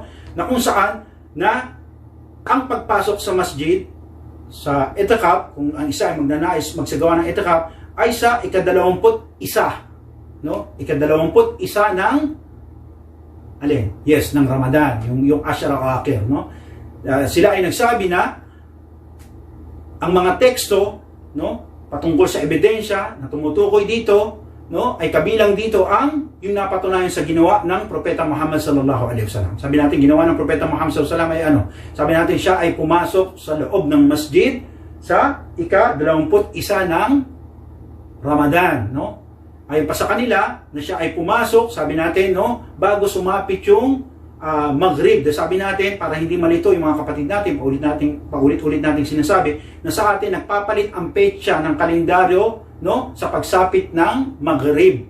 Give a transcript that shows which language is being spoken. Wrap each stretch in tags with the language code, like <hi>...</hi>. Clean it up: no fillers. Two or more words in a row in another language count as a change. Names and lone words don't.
<tl>Na kung saan na ang pagpasok sa masjid sa itikaf, kung ang isa ay magnanais magsagawa ng itikaf, ay sa ika-21, no? Ika-21 ng alin? Yes, ng Ramadan, yung</tl> <ar>العشر الأواخر,</ar> <tl>no? Sila ay nagsabi na ang mga teksto, no, patungkol sa ebidensya na tumutukoy dito, no, ay kabilang dito ang yung napatunayan sa ginawa ng Propeta Muhammad</tl> <ar>صلى الله عليه وسلم.</ar> <tl>Sabi natin ginawa ng Propeta Muhammad</tl> <ar>صلى الله عليه وسلم</ar> <tl>ay ano? Sabi natin siya ay pumasok sa loob ng masjid sa ika-21 ng Ramadan, no? Ayon pa sa kanila na siya ay pumasok, sabi natin, no, bago sumapit yung Maghrib. Sabi natin, para hindi malito yung mga kapatid natin, paulit-ulit natin sinasabi na sa atin nagpapalit ang petsa ng kalendaryo, no, sa pagsapit ng Maghrib.</tl>